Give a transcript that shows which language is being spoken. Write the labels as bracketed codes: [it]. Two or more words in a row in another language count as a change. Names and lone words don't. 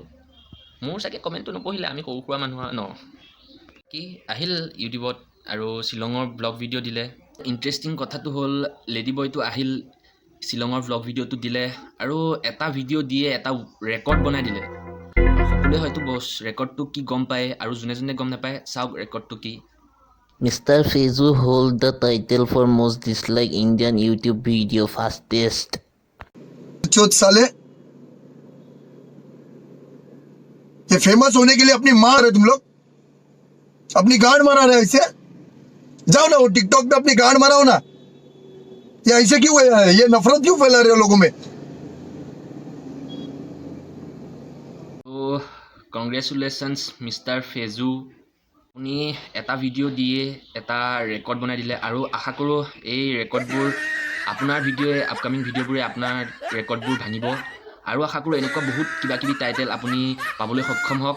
[as] মোৰ চাগে কমেণ্টটো নপঢ়িলে, আমি সৰু সুৰা মানুহ ন। কি আহিল ইউটিউবত আৰু শ্বিলঙৰ ব্লগ ভিডিঅ' দিলে। ইণ্টাৰেষ্টিং কথাটো হ'ল লেডি বয়টো আহিল, শ্বিলঙৰ ব্লগ ভিডিঅ'টো দিলে আৰু এটা ভিডিঅ' দিয়ে এটা ৰেকৰ্ড বনাই দিলে। সকলোৱে হয়তো বছ ৰেকৰ্ডটো কি গম পায়, আৰু যোনে যোনে গম নাপায় চাওক ৰেকৰ্ডটো কি। [en] Mr. Faizu hold the title for most disliked Indian YouTube video fastest. [hi] चौथ साले, ये फेमस होने के लिए अपनी मार है तुम लोग, अपनी गांड मारा रहे ऐसे। जाओ ना वो टिकटॉक पे अपनी गांड माराओ ना। ये ऐसे क्यों है? ये नफरत क्यों फैला रहे हो लोगों में? [as] তো [en] congratulations Mister Faizu, [as] আপুনি এটা ভিডিঅ' দিয়ে এটা ৰেকৰ্ড বনাই দিলে, আৰু আশা কৰোঁ এই ৰেকৰ্ডবোৰ আপোনাৰ ভিডিঅ'য়ে আপকামিং ভিডিঅ'বোৰে আপোনাৰ ৰেকৰ্ডবোৰ ভাঙিব, আৰু আশা কৰোঁ এনেকুৱা বহুত কিবা কিবি টাইটেল আপুনি পাবলৈ সক্ষম হওক।